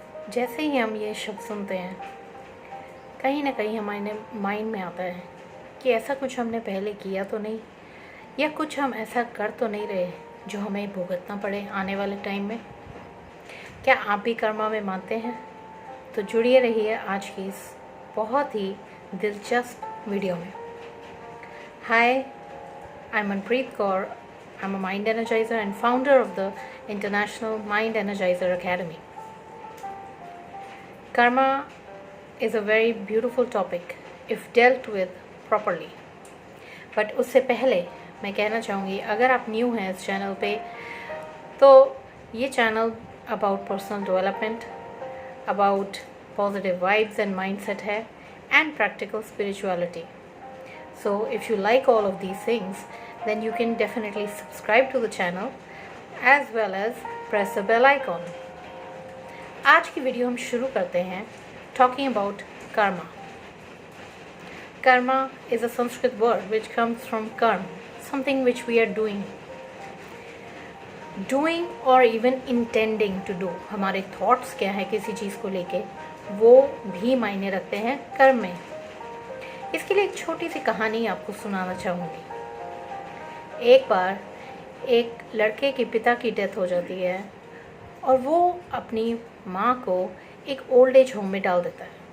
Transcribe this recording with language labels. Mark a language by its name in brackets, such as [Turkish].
[Hindi] जैसे ही हम ये शब्द सुनते हैं कहीं ना कहीं हमारे माइंड में आता है कि ऐसा कुछ हमने पहले किया तो नहीं, या कुछ हम ऐसा कर तो नहीं रहे जो हमें भुगतना पड़े आने वाले टाइम में। क्या आप भी कर्मा में मानते हैं? तो जुड़िए रहिए आज की इस बहुत ही दिलचस्प वीडियो में। [English] Hi, I am Manpreet Kaur. I'm a mind energizer and founder of the International Mind Energizer Academy. Karma is a very beautiful topic if dealt with properly. [Hindi] But उससे पहले मैं कहना चाहूँगी, अगर आप न्यू हैं इस चैनल पे, तो ये channel [English] about personal development, about positive vibes and mindset [Hindi] है, [English] and practical spirituality. So if you like all of these things, then you can definitely subscribe to the channel as well as press the bell icon. [Hindi] आज की video हम शुरू करते हैं [English] talking about karma. Karma is a Sanskrit word which comes from karma, something which we are doing or even intending to do. [Hindi] हमारे thoughts क्या है किसी चीज़ को लेके, वो भी मायने रखते हैं कर्म में। इसके लिए एक छोटी सी कहानी आपको सुनाना चाहूँगी। एक बार एक लड़के के पिता की डेथ हो जाती है और वो अपनी माँ को एक ओल्ड एज होम में डाल देता है।